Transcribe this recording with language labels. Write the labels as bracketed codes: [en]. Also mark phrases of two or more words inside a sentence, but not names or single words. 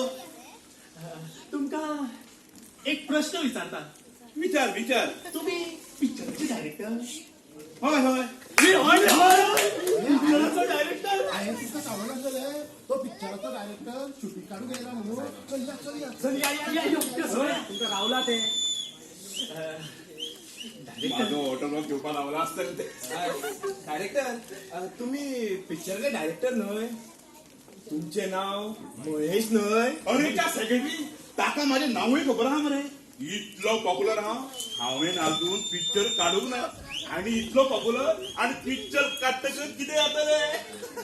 [kok] तुमकां एक प्रश्न विचारता. विचार विचार. तुम्ही पिक्चराचे डायरेक्टर? हय हय. पिक्चराचो डायरेक्टर. हांवें तुका सांगनासलें तो पिक्चराचो डायरेक्टर शूटिंग काडूंक येयला म्हणून. चल या चल या चल या यो तुमकां रावला ते. माझो ऑटोग्राफ घेवपाक लावला आसतलें ते. डायरेक्टर तुम्ही पिक्चराचे डायरेक्टर न्हय? तुमचे नाव महेश न्हय? अरे त्या सेक्रेटरी ताका माझें नांवूय खबर आहा मरे. इतलो पॉप्युलर आहा हांवें अजून पिक्चर काडूंक ना आनी इतलो पॉप्युलर आनी पिक्चर काडटकच कितें जातलें.